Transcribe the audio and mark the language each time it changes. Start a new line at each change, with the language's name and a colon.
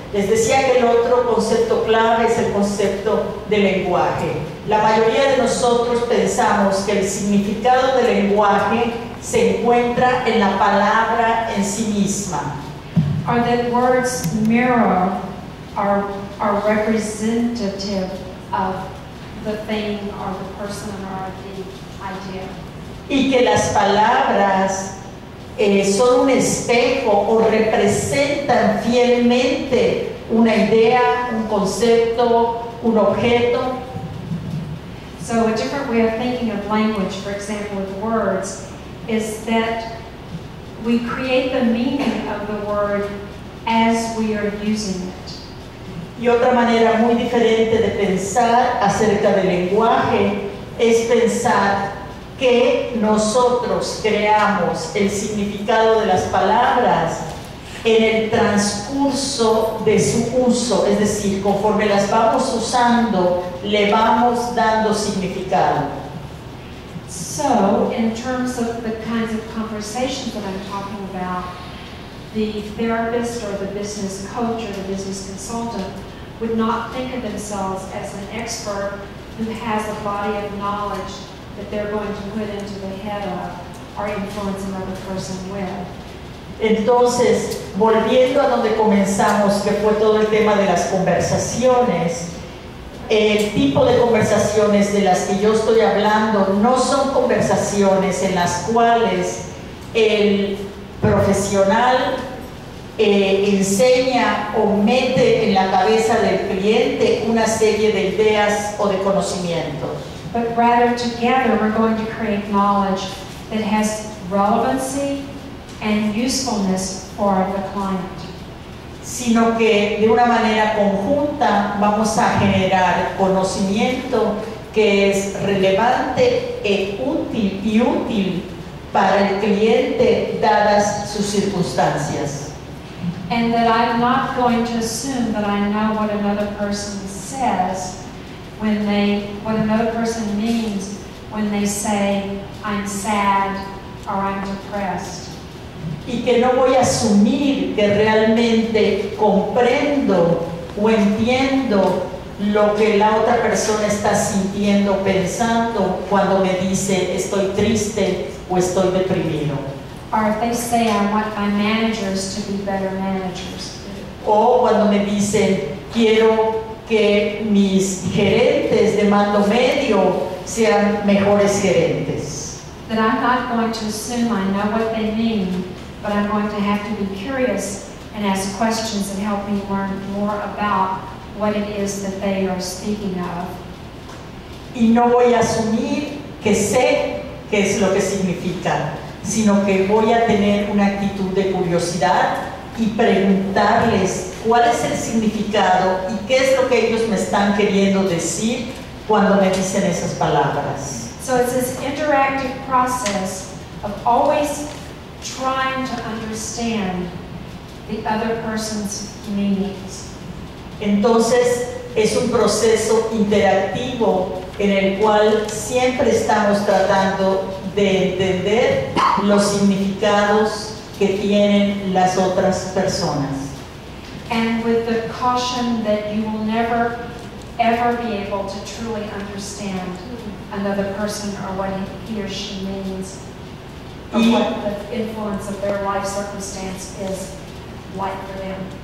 Spanish: Les decía que el otro concepto clave es el concepto del lenguaje. La mayoría de nosotros pensamos que el significado del lenguaje se encuentra en la palabra en sí misma.
English: Or that words mirror are representative of the thing or the person or the idea.
Spanish: Y que las palabras son un espejo o representan fielmente una idea, un concepto, un objeto.
English: So a different way of thinking of language, for example, with words, is that we create the meaning of the word as we are using it.
Spanish: Y otra manera muy diferente de pensar acerca del lenguaje es pensar que nosotros creamos el significado de las palabras en el transcurso de su uso, es decir, conforme las vamos usando, le vamos dando significado.
English: So, in terms of the kinds of conversations that I'm talking about, the therapist or the business coach or the business consultant would not think of themselves as an expert who has a body of knowledge that they're going to put into the head of or influence another person with.
Spanish: Entonces, volviendo a donde comenzamos, que fue todo el tema de las conversaciones, el tipo de conversaciones de las que yo estoy hablando no son conversaciones en las cuales el profesional enseña o mete en la cabeza del cliente una serie de ideas o de conocimientos.
English: But rather together we're going to create knowledge that has relevancy and usefulness for the client.
Spanish: Sino que de una manera conjunta vamos a generar conocimiento que es relevante e útil para el cliente dadas sus circunstancias.
English: And that I'm not going to assume that I know what another person says what another person means when they say, I'm sad or I'm depressed.
Spanish: Y que no voy a asumir que realmente comprendo o entiendo lo que la otra persona está sintiendo, pensando cuando me dice estoy triste o estoy deprimido.
English: Or if they say, I want my managers to be better managers.
Spanish: O cuando me dicen quiero que mis gerentes de mando medio sean mejores gerentes.
English: That I'm not going to assume I know what they mean, but I'm going to have to be curious and ask questions and help me learn more about what it is that they are speaking of.
Spanish: Y no voy a asumir que sé qué es lo que significa, sino que voy a tener una actitud de curiosidad y preguntarles cuál es el significado y qué es lo que ellos me están queriendo decir cuando me dicen esas palabras.
English: So it's this interactive process of always trying to understand the other person's meanings.
Spanish: Entonces es un proceso interactivo en el cual siempre estamos tratando de entender los significados que tienen las otras personas.
English: And with the caution that you will never ever be able to truly understand another person or what he or she means, or what the influence of their life circumstance is like for them.